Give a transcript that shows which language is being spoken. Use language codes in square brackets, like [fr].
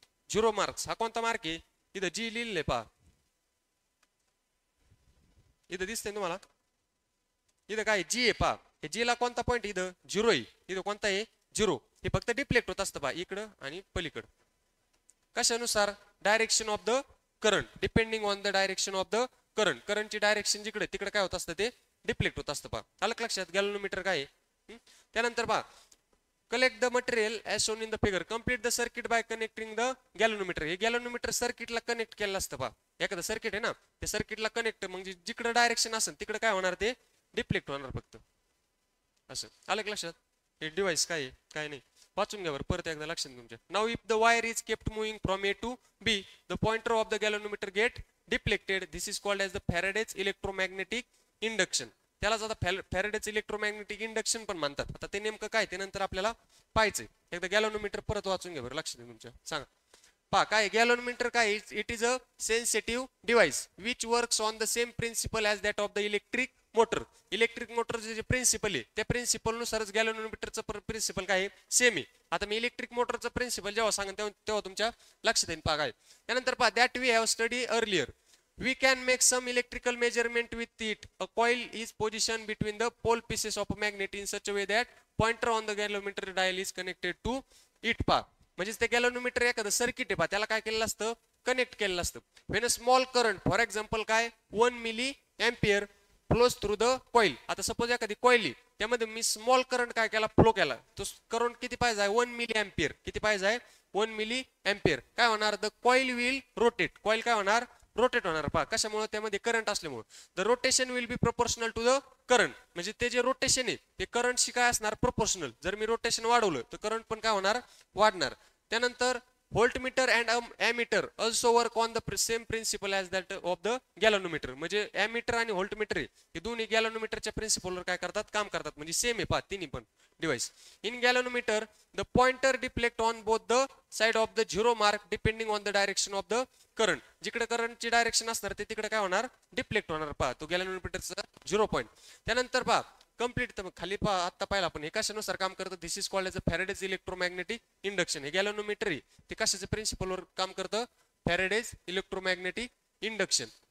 [mr] Zero marks हा कोणता mark आहे? इथं जी लिहिलंय पहा, इथं दिसतंय तुम्हाला? इथं काय जी आहे पहा. हे जी ला कोणता पॉईंट? इथं झिरो आहे. इथं कोणता आहे? झिरो. हे फक्त डिप्लेक्ट होत असतं पहा, इकडं आणि पलीकडं. [en] कशानुसार? Direction of the current. Depending on the direction of the current. [mr] करंटची डायरेक्शन जिकडे तिकडे काय होत असतं? ते डिप्लेक्ट होत असतं. पहा, आलं लक्षात? गॅलोनोमीटर काय आहे? त्यानंतर पहा, [en] collect the material as shown in the figure, complete the circuit by connecting the galvanometer. [mr] हे गॅल्व्हनोमीटर सर्किटला कनेक्ट केलं असतं पहा. एखादं सर्किट आहे ना, त्या सर्किटला कनेक्ट, म्हणजे जिकडे डायरेक्शन असेल तिकडे काय होणार, ते डिफ्लेक्ट होणार फक्त. असं आलं लक्षात. हे डिव्हाइस काय काय नाही वाचून घ्या बरं परत एकदा लक्षात तुमच्या. [en] Now if the wire is kept moving from A to B, the pointer of the galvanometer get deflected. This is called as the Faraday's electromagnetic induction. [mr] त्यालाच आता फॅरेडेज इलेक्ट्रोमॅग्नेटिक इंडक्शन पण म्हणतात. आता ते नेमकं काय ते नंतर आपल्याला पाहायचंय. एकदा गॅल्व्हनोमीटर परत वाचून घ्या बरं लक्षात तुमच्या. सांगा पहा काय गॅल्व्हनोमीटर काय. [en] It is a sensitive device which works on the same principle as that of the electric motor. [mr] Electric मोटरचे जे प्रिन्सिपल आहे त्या प्रिन्सिपल नुसारच गॅल्व्हनोमीटरचं प्रिन्सिपल काय सेम आहे. आता मी इलेक्ट्रिक मोटरचं प्रिन्सिपल जेव्हा सांगेन तेव्हा तुमच्या लक्षात येईल. पहा काय त्यानंतर पहा [en] That we have study earlier. We can make some electrical measurement with it. A coil is positioned between the pole pieces of a magnet in such a way that pointer on the galvanometer dial is connected to it. [mr] पहा म्हणजे ते galvanometer एखादं circuit आहे पहा त्याला काय केलेलं असतं, कनेक्ट केलेलं असतं. [en] when a small current for example काय 1 milliampere flows through the coil. [mr] आता सपोज एखादी कॉइल आहे त्यामध्ये मी स्मॉल करंट काय केला, फ्लो केला. तो करंट किती पाहिजे, 1 मिली एम्पियर. किती पाहिजे, 1 मिली एम्पियर. काय होणार, [en] The coil will rotate. [mr] Coil काय होणार, रोटेट होणार. पहा कशामुळे, त्यामध्ये करंट असल्यामुळे. [en] The rotation will be proportional to the current. [mr] म्हणजे ते जे रोटेशन आहे ते करंटशी काय असणार, प्रोपोर्शनल. जर मी रोटेशन वाढवलं तर करंट पण काय होणार, वाढणार. [en] त्यानंतर voltmeter and ammeter also work on the same principle as that of the galvanometer. [mr] म्हणजे एमीटर आणि व्होल्टमीटर हे दोन्ही गॅल्व्हनोमीटरच्या प्रिन्सिपलवर काय करतात, काम करतात. म्हणजे सेम आहे पहा तिन्ही पण device. [en] In galvanometer the pointer deflect on both the side of the zero mark depending on the direction of the current. [mr] जिकडे करंटची डायरेक्शन असणार ते तिकडे काय होणार, डिफ्लेक्ट होणार. पहा तो गॅल्व्हनोमीटरचा 0 पॉईंट. त्यानंतर पहा कंप्लीट खाली पहा आता पाहिलं आपण हे कशानुसार काम करतं. [en] This is called as a Faraday's electromagnetic induction. [mr] हे गॅल्व्हनोमीटर आहे ते कशाच्या प्रिन्सिपलवर काम करतं, फॅरेडेज इलेक्ट्रोमॅग्नेटिक इंडक्शन.